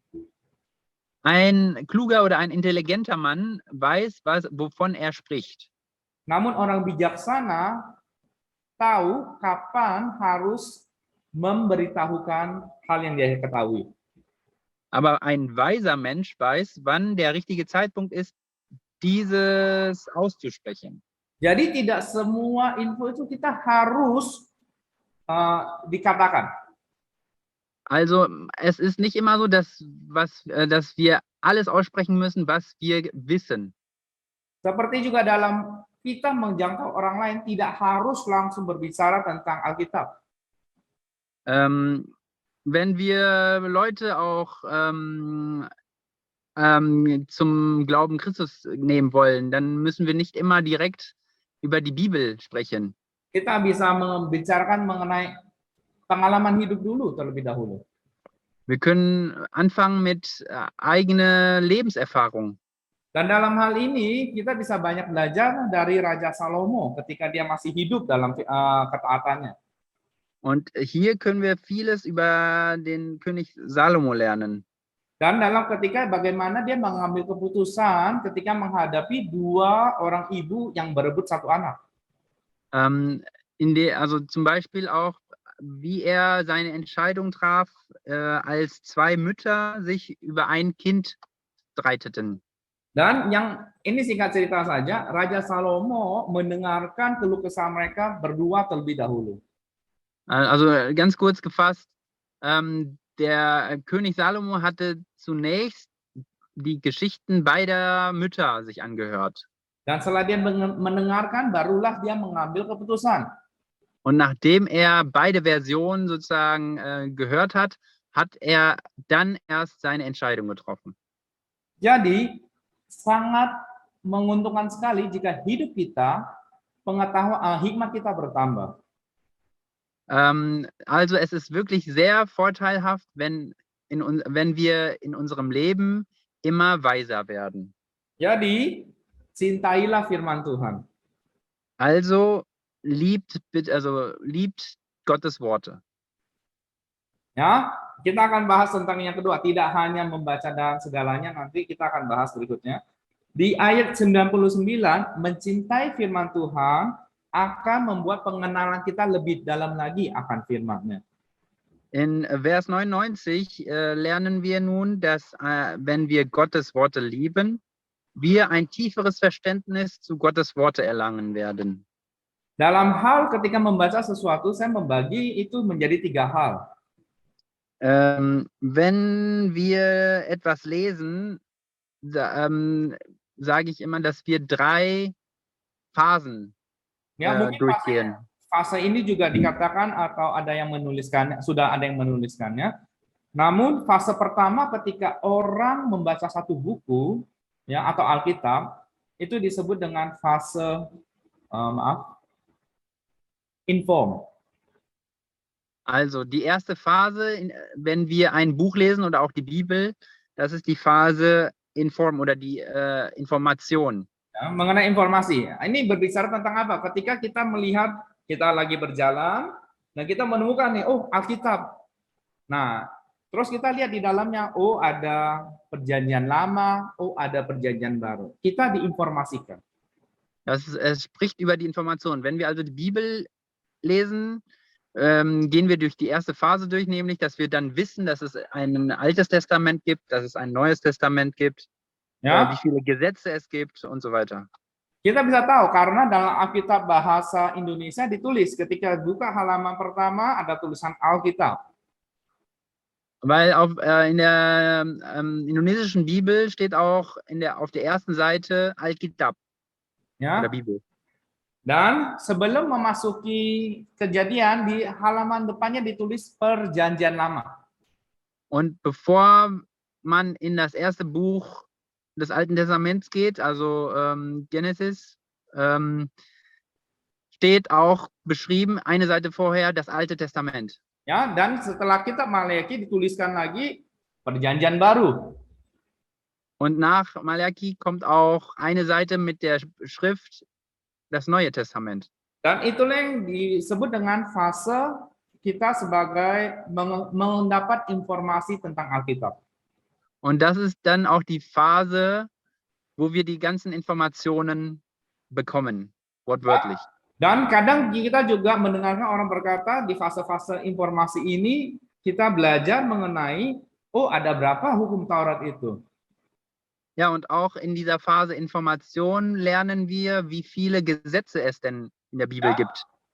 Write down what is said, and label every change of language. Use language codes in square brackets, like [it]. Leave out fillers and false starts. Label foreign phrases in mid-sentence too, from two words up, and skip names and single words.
[de] Ein kluger oder ein intelligenter Mann weiß, wovon er spricht. [id] Namun orang bijaksana tahu kapan harus memberitahukan hal yang dia ketahui. [de] Aber ein weiser Mensch weiß, wann der richtige Zeitpunkt ist, dieses auszusprechen. [id] Jadi tidak semua info itu kita harus dikatakan. [de] Also es ist nicht immer so, dass wir alles aussprechen müssen, was wir wissen. [id] Seperti juga dalam kita menjangkau orang lain tidak harus langsung berbicara tentang Alkitab. [de] Wenn wir Leute auch zum Glauben Christus nehmen wollen, dann müssen wir nicht immer direkt über die Bibel sprechen. [id] Kita bisa membicarakan mengenai pengalaman hidup dulu terlebih dahulu. [de] Wir können anfangen mit eigener Lebenserfahrung. [id] Dan dalam hal ini kita bisa banyak belajar dari Raja Salomo ketika dia masih hidup dalam ketaatannya. [de] Und hier können wir vieles über den König Salomo lernen. [id] Dan dalam ketika bagaimana dia mengambil keputusan ketika menghadapi dua orang ibu yang berebut satu anak. [de] Also zum Beispiel auch, wie er seine Entscheidung traf, als zwei Mütter sich über ein Kind streiteten. [id] Dan yang ini singkat cerita saja, Raja Salomo mendengarkan keluh kesah mereka berdua terlebih dahulu. [de] Also ganz kurz gefasst, der König Salomo hatte zunächst die Geschichten beider Mütter sich angehört. [id] Dan setelah dia mendengarkan, barulah dia mengambil keputusan. [de] Und nachdem er beide Versionen sozusagen gehört hat, hat er dann erst seine Entscheidung getroffen. [id] Jadi, sangat menguntungkan sekali jika hidup kita, pengetahuan hikmat kita bertambah. [de] Also es ist wirklich sehr vorteilhaft, wenn wir in unserem Leben immer weiser werden. [id] Jadi, cintailah firman Tuhan. [de] Also liebt Gottes Worte. [id] Ya, kita akan bahas tentang yang kedua, tidak hanya membaca dan segalanya, nanti kita akan bahas berikutnya. Di ayat 99, mencintai firman Tuhan akan membuat pengenalan kita lebih dalam lagi akan firman-Nya. [de] In Vers 99 lernen wir nun, dass wenn wir Gottes Worte lieben, wir ein tieferes Verständnis zu Gottes Worte erlangen werden. [id] Dalam hal ketika membaca sesuatu, saya membagi itu menjadi 3 hal. [de] Wenn wir etwas lesen, sage ich immer, dass wir 3 Phasen durchgehen. [id] Fase ini juga dikatakan atau ada yang menuliskan, sudah ada yang menuliskannya. Namun fase pertama ketika orang membaca satu buku ya atau Alkitab itu disebut dengan fase inform. [de] Also die erste Phase, wenn wir ein Buch lesen oder auch die Bibel, das ist die Phase Inform oder die Information. [id] Ya, mengenai informasi. Ini berbicara tentang apa? Ketika kita melihat kita lagi berjalan dan kita menemukan nih, oh Alkitab. Nah, terus kita lihat di dalamnya, oh ada perjanjian lama, oh ada perjanjian baru. Kita diinformasikan. [de] Es spricht über die Information. Wenn wir also die Bibel lesen, gehen wir durch die erste Phase durch, nämlich, dass wir dann wissen, dass es ein altes Testament gibt, dass es ein neues Testament gibt, ya. Wie viele Gesetze es gibt und so weiter. [id] Kita bisa tahu karena dalam Alkitab bahasa Indonesia ditulis ketika buka halaman pertama ada tulisan Alkitab. [de] Weil in der indonesischen Bibel steht auch auf der ersten Seite Alkitab, ya. Oder Bibel. [id] Dan sebelum memasuki Kejadian di halaman depannya ditulis Perjanjian Lama. [de] Und bevor man in das erste Buch des Alten Testaments geht, also Genesis, steht auch beschrieben, eine Seite vorher, das Alte Testament. [id] Ya, dan setelah kitab Maleakhi dituliskan lagi Perjanjian Baru. [de] Und nach Malachi kommt auch eine Seite mit der Schrift, das Neue Testament. [id] Dan itulah yang disebut dengan fase kita sebagai mendapat informasi tentang Alkitab. [de] Und das ist dann auch die Phase, wo wir die ganzen Informationen bekommen, wortwörtlich. [id] Dan kadang kita juga mendengarkan orang berkata di fase-fase informasi ini kita belajar mengenai, oh ada berapa hukum Taurat itu. [de] Ja, und auch in dieser Phase Information lernen wir, wie viele Gesetze es denn in der Bibel gibt.